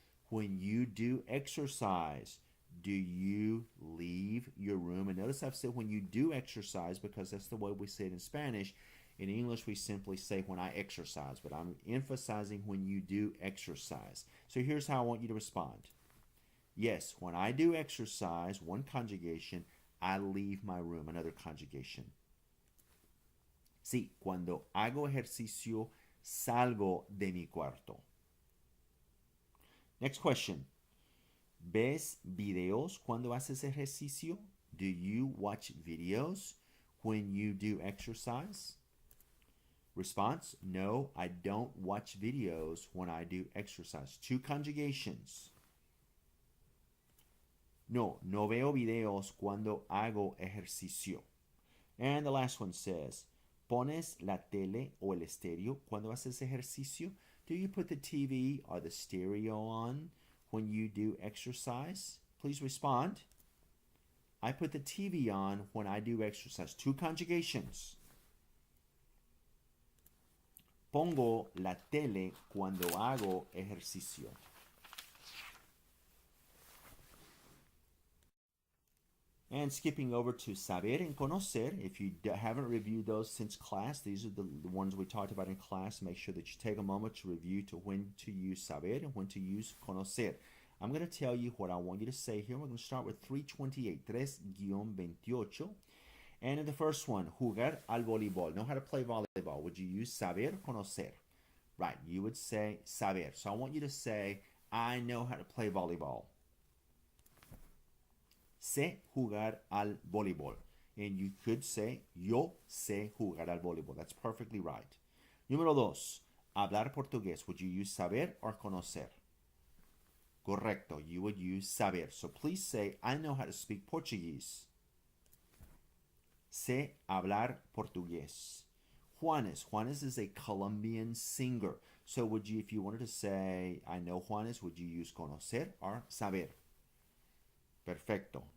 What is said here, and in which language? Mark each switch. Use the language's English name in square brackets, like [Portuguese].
[English] When you do exercise, do you leave your room? And notice I've said when you do exercise because that's the way we say it in Spanish. In English, we simply say when I exercise, but I'm emphasizing when you do exercise. So here's how I want you to respond. Yes, when I do exercise, one conjugation, I leave my room, another conjugation. [Spanish] Sí, cuando hago ejercicio, salgo de mi cuarto. [English] Next question. [Spanish] ¿Ves videos cuando haces ejercicio? [English] Do you watch videos when you do exercise? Response, no, I don't watch videos when I do exercise. Two conjugations. [Spanish] No, no veo videos cuando hago ejercicio. And the last one says, ¿pones la tele o el estéreo cuando haces ejercicio? [English] Do you put the TV or the stereo on when you do exercise? Please respond. I put the TV on when I do exercise. Two conjugations. [Spanish] Pongo la tele cuando hago ejercicio. [English] And skipping over to saber and conocer, if you haven't reviewed those since class, these are the ones we talked about in class. Make sure that you take a moment to review to when to use saber and when to use conocer. I'm going to tell you what I want you to say here. We're going to start with 328, 3-28. And in the first one, [Spanish] jugar al voleibol. [English] Know how to play volleyball. Would you use saber, conocer? Right, you would say saber. So I want you to say, I know how to play volleyball. [Spanish] Sé jugar al voleibol. And you could say, yo sé jugar al voleibol. That's perfectly right. Número dos, hablar portugués. [English] Would you use saber or conocer? Correcto, you would use saber. So please say, I know how to speak Portuguese. [Spanish] Sé hablar portugués. Juanes. [English] Juanes is a Colombian singer. So would you, if you wanted to say, I know Juanes, would you use conocer or saber? Perfecto.